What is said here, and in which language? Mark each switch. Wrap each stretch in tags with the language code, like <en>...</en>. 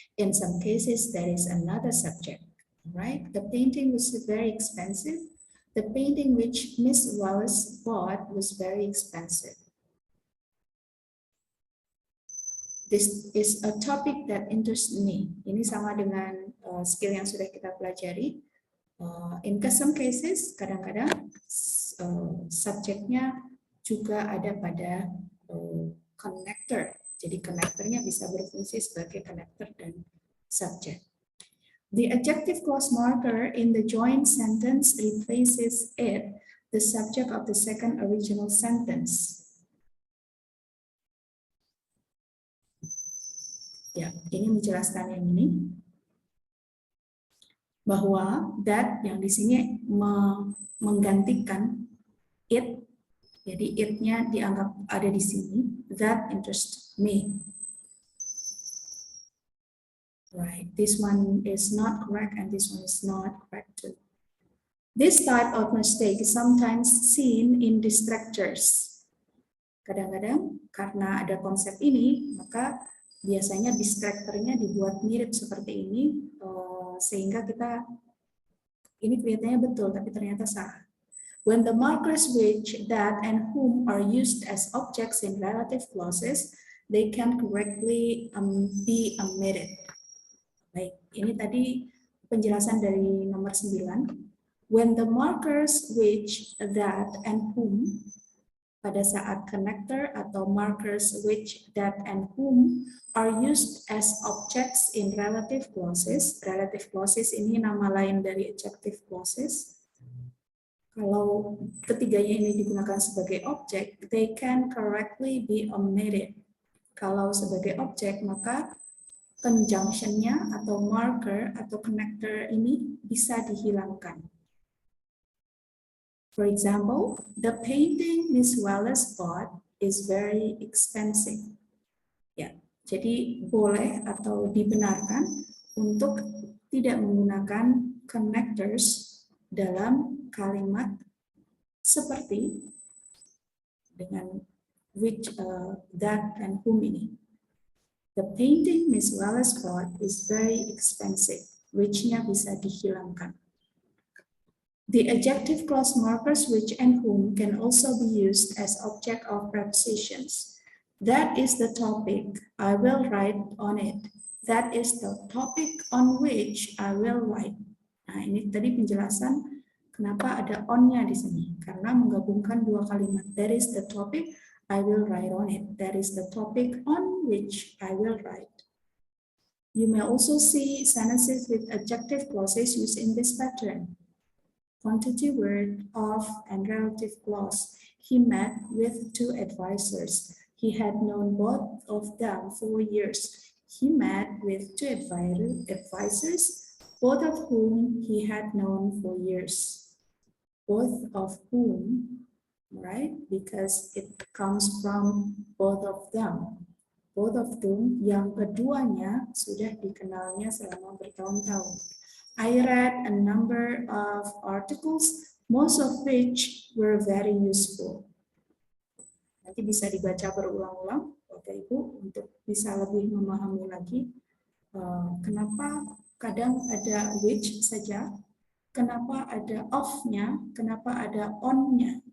<en>In some cases, there is another subject. Right? The painting was very expensive. The painting which Miss Wallace bought was very expensive. This is a topic that interests me.</en> <id>Ini sama dengan skill yang sudah kita pelajari.</id> <en>In some cases,</en> <id>kadang-kadang subjeknya juga ada pada connector. Jadi connectornya bisa berfungsi sebagai connector dan subject.</id> <en>The adjective clause marker in the joint sentence replaces it, the subject of the second original sentence.</en> <id>Ya, ini menjelaskan yang ini. Bahwa that yang di sini menggantikan it. Jadi it-nya dianggap ada di sini.</id> <en>That interests me. Right. This one is not correct and this one is not correct too. This type of mistake is sometimes seen in distractors.</en> <id>Kadang-kadang karena ada konsep ini, maka biasanya distractornya dibuat mirip seperti ini, sehingga kita ini kelihatannya betul tapi ternyata salah.</id> <en>When the markers which, that, and whom are used as objects in relative clauses, they can correctly be omitted.</en> <id>Baik, ini tadi penjelasan dari nomor 9.</id> <en>When the markers which, that, and whom</en> <id>pada saat connector atau</id> <en>markers which, that, and whom are used as objects in relative clauses.</en> <id>Relative clauses ini nama lain dari adjective clauses. Kalau ketiganya ini digunakan sebagai objek,</id> <en>they can correctly be omitted.</en> <id>Kalau sebagai objek, maka conjunction-nya atau marker atau connector ini bisa dihilangkan.</id> <en>For example, the painting Miss Wallace bought is very expensive.</en> <id>Ya, jadi boleh atau dibenarkan untuk tidak menggunakan connectors dalam kalimat seperti dengan which, that, and whom ini.</id> <en>The painting Miss Wallace bought is very expensive.</en> <id>Which-nya bisa dihilangkan.</id> <en>The adjective clause markers which and whom can also be used as object of prepositions. That is the topic, I will write on it. That is the topic on which I will write.</en> <id>Nah, ini tadi penjelasan kenapa ada on-nya di sini. Karena menggabungkan dua kalimat.</id> <en>That is the topic, I will write on it. That is the topic on which I will write. You may also see sentences with adjective clauses used in this pattern. Quantity word, of, and relative clause. He met with 2 advisors. he had known both of them for years. He met with two advisors, both of whom he had known for years. Both of whom, right? Because it comes from both of them. Both of whom,</en> <id>yang keduanya sudah dikenalnya selama bertahun-tahun.</id> <en>I read a number of articles, most of which were very useful.</en> <id>Nanti bisa dibaca berulang-ulang, Bapak Ibu, untuk bisa lebih memahami lagi kenapa kadang ada which saja, kenapa ada of-nya, kenapa ada on-nya.</id>